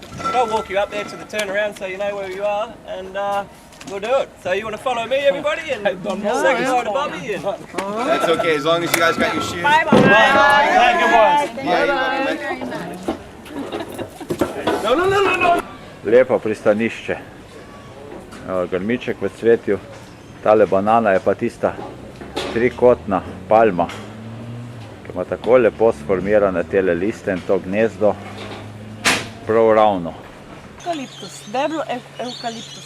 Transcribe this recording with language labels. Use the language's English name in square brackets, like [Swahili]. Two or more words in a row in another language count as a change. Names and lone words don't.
[English] But I'll walk you up there to the turnaround so you know where you are, and we'll do it. So you want to follow me, everybody, and say goodbye to Bobby. And... That's okay, as long as you guys got your shoes. Bye bye. Yeah, you're welcome. [Slovenian] Lepo pristanišče. Evo, grmiček v cvetju. Tale banana je pa tista trikotna palma, ki ima tako lepo sformirane tele liste in to gnezdo prav ravno. Eukaliptus, deblo eukaliptusa.